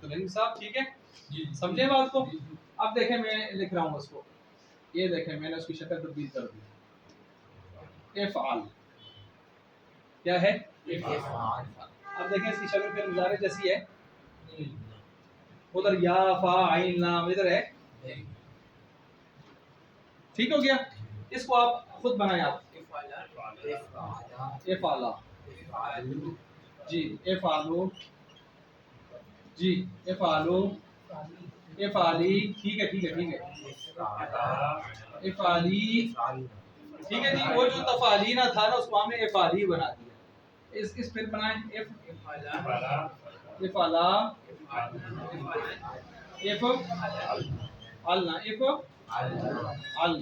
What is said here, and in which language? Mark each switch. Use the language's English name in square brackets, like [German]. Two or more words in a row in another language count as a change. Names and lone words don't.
[Urdu] تو علم صاحب ٹھیک ہے سمجھیں بات کو. اب دیکھیں میں لکھ رہا ہوں اس کو یہ دیکھیں میں نے اس کی شکل تبدیل کر دی افعال کیا ہے افعال. اب دیکھیں اس کی شکل فعل مضارع جیسی ہے ادھر یا فا عین لام ادھر ہے ٹھیک ہو گیا. اس کو آپ خود بنائیں آپ افعالا جی افعالو جی افعالو افعالی ٹھیک ہے ٹھیک ہے ٹھیک ہے افعالی ٹھیک ہے جی. وہ جو تفعیلینا تھا نا اس کو ہم نے افعالی بنا دیا. اس پھر بنائیں افعالا افعلنا افعل.